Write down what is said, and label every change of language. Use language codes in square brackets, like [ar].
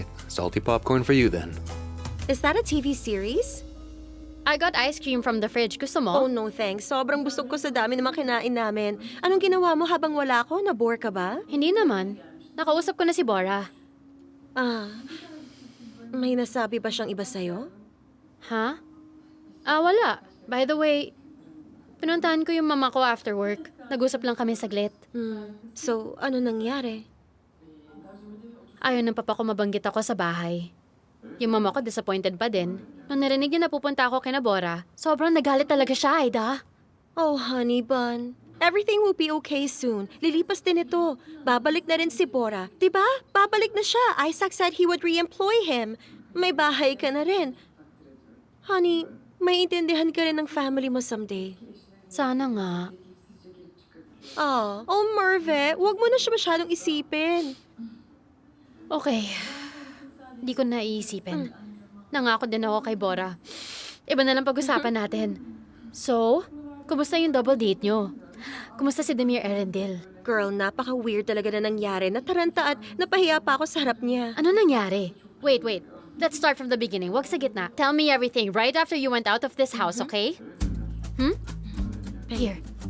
[en] Salty popcorn for you then. Is that a TV series? I got ice cream from the fridge. [tl] Gusto mo? [en] Oh no thanks. [tl] Sobrang busog ko sa dami ng mga kinain namin. Anong ginawa mo habang wala ako? Nabore ka ba? Hindi naman. Nakausap ko na si Bora. May nasabi ba siyang iba sa'yo? Ha? Wala. [en] By the way, [tl] pinuntahan ko yung mama ko after work. Nag-usap lang kami saglit. So, ano nangyari? Ayaw ng papa ko mabanggit ako sa bahay. Yung mama ko disappointed pa din. Nung narinig niya na pupunta ako kina Bora, sobrang nagalit talaga siya, Aida. [en] Oh, honey bun. Everything will be okay soon. [tl] Lilipas din ito. Babalik na rin si Bora. Diba? Babalik na siya. [en] Isaac said he would re-employ him. [tl] May bahay ka na rin. Honey, may intindihan ka rin ng family mo someday. Sana nga. Oh, Merve, huwag mo na siya masyadong isipin. Okay. Di ko naiisipin. Nangako din ako kay Bora. Iba na lang pag-usapan natin. So, kumusta yung double date nyo? Kumusta si Demir Erendil? Girl, napaka-weird talaga na nangyari. Nataranta at napahiya pa ako sa harap niya. Ano nangyari? Wait. [en] Let's start from the beginning. [tl] Wag sa gitna. [en] Tell me everything right after you went out of this house, okay? Here.